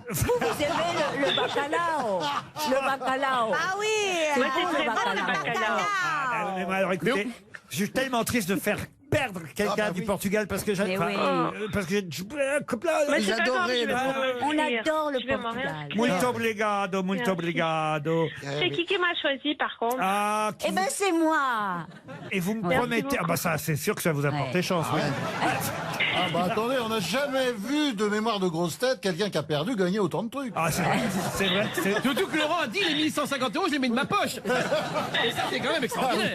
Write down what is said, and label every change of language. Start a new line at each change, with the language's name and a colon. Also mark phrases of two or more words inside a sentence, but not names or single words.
French: vous aimez le bacalao. Le bacalao. Ah oui! C'est Ouais, c'est bon, très le bon, le bacalao. bacalao. Ah, bah, mais moi, alors écoutez, je suis tellement triste de faire perdre quelqu'un du Portugal parce que Mais oui. parce que Mais c'est pas grave, je vais m'en On rire. adore le Je vais m'en Portugal. rire.
Portuguese: Muito obrigado, muito
French: Merci.
Portuguese: obrigado.
French: C'est qui m'a choisi, par contre? Ah, Eh ben, c'est moi. et vous me Merci promettez... beaucoup. Ah bah ça, c'est sûr que ça vous a porté chance. oui. Ah bah attendez, on n'a jamais vu de mémoire de grosse tête quelqu'un qui a perdu gagner autant de trucs. Ah, c'est vrai. Surtout que Laurent a dit les 1150 €, je les mets de ma poche. Et ça, c'est quand même extraordinaire.